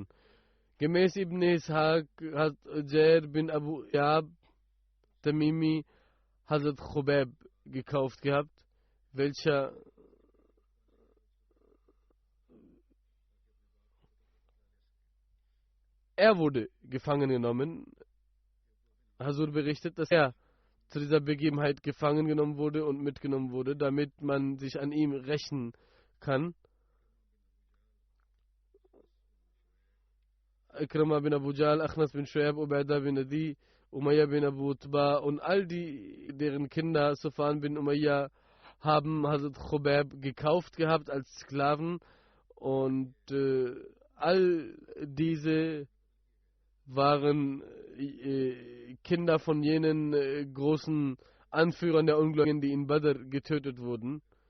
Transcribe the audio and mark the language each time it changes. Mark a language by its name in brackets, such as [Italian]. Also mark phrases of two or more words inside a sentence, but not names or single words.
[German] Gemäß Ibn Ishaq hat Jair bin Abu Yab Tamimi Hazrat Khubayb gekauft gehabt, welcher er wurde gefangen genommen. Hazur berichtet, dass er zu dieser Begebenheit gefangen genommen wurde und mitgenommen wurde, damit man sich an ihm rächen kann. Ikrama bin Abu Jahl, Akhnas bin Shuaib, Ubaidah bin Adi, Umayya bin Abu Utba und all die, deren Kinder Sufan bin Umayya, haben Hazrat Khubayb gekauft gehabt als Sklaven, und all diese waren Kinder von jenen großen Anführern der Ungläubigen, die in Badr getötet wurden.